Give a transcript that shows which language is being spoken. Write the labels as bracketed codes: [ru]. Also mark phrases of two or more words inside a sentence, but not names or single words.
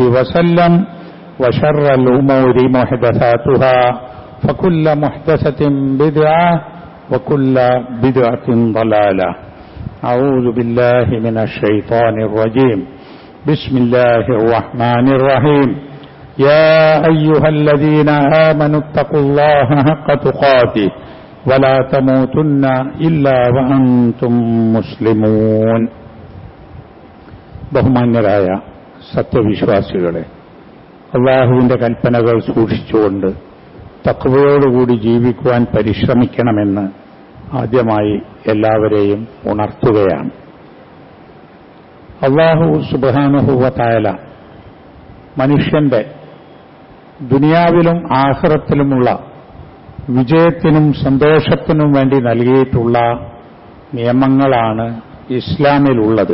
[ar] وسلم وشر الأمور محدثاتها فكل محدثة بدعة وكل بدعة ضلالة أعوذ بالله من الشيطان الرجيم بسم الله الرحمن الرحيم يا أيها الذين آمنوا اتقوا الله حق تقاته ولا تموتن إلا وأنتم مسلمون [ml] ബഹുമാന്യരായ സത്യവിശ്വാസികളെ, അല്ലാഹുവിന്റെ കൽപ്പനകൾ സൂക്ഷിച്ചുകൊണ്ട് തഖ്വയോടുകൂടി ജീവിക്കുവാൻ പരിശ്രമിക്കണമെന്ന് ആദ്യമായി എല്ലാവരെയും ഉണർത്തുകയാണ്. [ar] الله سبحانه وتعالى [ml] മനുഷ്യന്റെ ദുനിയാവിലും ആഖിറത്തിലുമുള്ള വിജയത്തിനും സന്തോഷത്തിനും വേണ്ടി നൽകിയിട്ടുള്ള നിയമങ്ങളാണ് ഇസ്ലാമിലുള്ളത്.